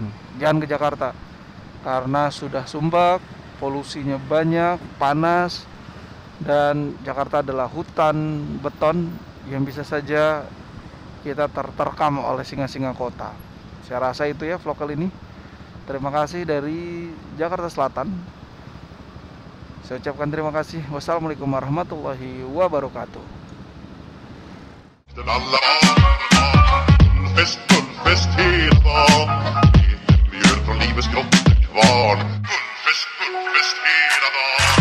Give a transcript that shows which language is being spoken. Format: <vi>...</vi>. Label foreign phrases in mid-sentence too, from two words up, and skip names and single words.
<id>Jangan ke Jakarta, karena sudah sumpek, polusinya banyak, panas, dan Jakarta adalah hutan beton yang bisa saja kita terkam oleh singa-singa kota. Saya rasa itu ya vlog kali ini. Terima kasih dari Jakarta Selatan. Saya ucapkan terima kasih.</id> <ar>والسلام عليكم ورحمة الله وبركاته.</ar> <sv>Gullfest hela dagen, mjöl från livets grottekvarn. Gullfest hela dagen.</sv>